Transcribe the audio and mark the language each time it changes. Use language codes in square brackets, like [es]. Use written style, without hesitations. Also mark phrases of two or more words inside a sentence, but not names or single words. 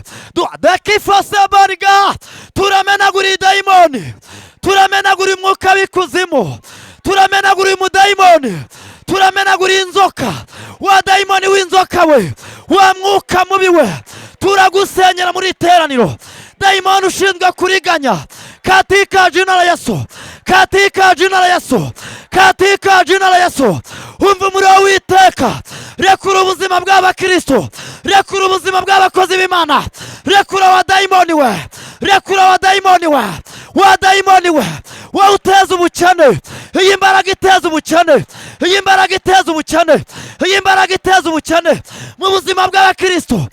[rw] Takifose boriga turamenagura idayimoni, turamenagura umwuka w'ikuzimu, turamenagura umudayimoni, turamenagura inzoka. Wa dayimoni w'inzoka we, wa mwuka mubi we, turagusenyera muri teraniro. Dayimoni ushinzwe kuriganya, [sw] katika jina la Yesu, katika jina la Yesu, katika jina la Yesu. [rw] Umva umuriro w'Iteka, rekura ubuzima bw'abakristo, rekura ubuzima bw'abakozi b'Imana, rekura wa dayimoni we, rekura wa dayimoni we, wa dayimoni we, wa uteza ubukene. Iyi mbaraga iteza ubukene, iyi mbaraga iteza ubukene, iyi mbaraga iteza ubukene mu buzima bw'abakristo.